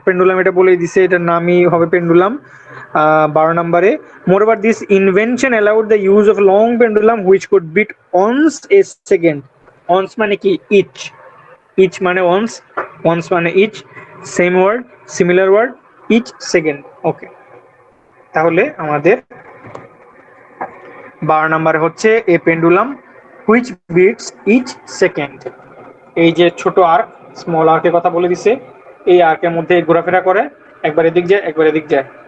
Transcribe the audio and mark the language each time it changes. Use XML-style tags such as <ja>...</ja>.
<bn>pendulum এটা বলেই দিছে, এটার নামই হবে pendulum 12 নম্বরে।</bn> <en>moreover this invention allowed the use of long pendulum which could beat once a second. once মানে কি each, each মানে once, once মানে each, same word similar word, each second।</en> <bn>ওকে তাহলে আমাদের 12 নম্বরে হচ্ছে</bn> <en>A pendulum which beats each second.</en> <bn>এই যে ছোট আর্ক স্মল আর্কের কথা বলে দিছে, এই আর্কের মধ্যে ঘোরাফেরা করে, একবার এদিক যায় একবার এদিক যায়।</bn>